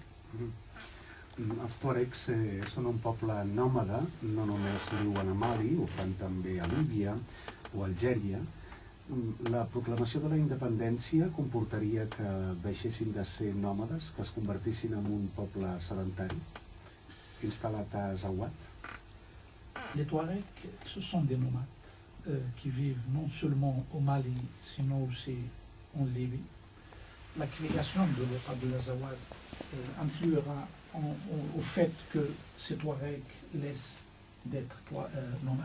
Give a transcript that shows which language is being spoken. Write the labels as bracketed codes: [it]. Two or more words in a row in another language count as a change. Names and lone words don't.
[ca] Els tuaregs són un poble nòmada, no només viuen a Mali, ho fan també a Líbia o a Algèria. La proclamació de la independència comportaria que deixessin de ser nòmades, que es convertissin en un poble sedentari, instal·lat a Azawad? [fr] Les Touaregs, ce sont des nomades qui vivent non seulement au Mali, sinon aussi en Libye. La création de l'État de l'Azawad influera au fait que ces Touaregs laissent d'être nomades.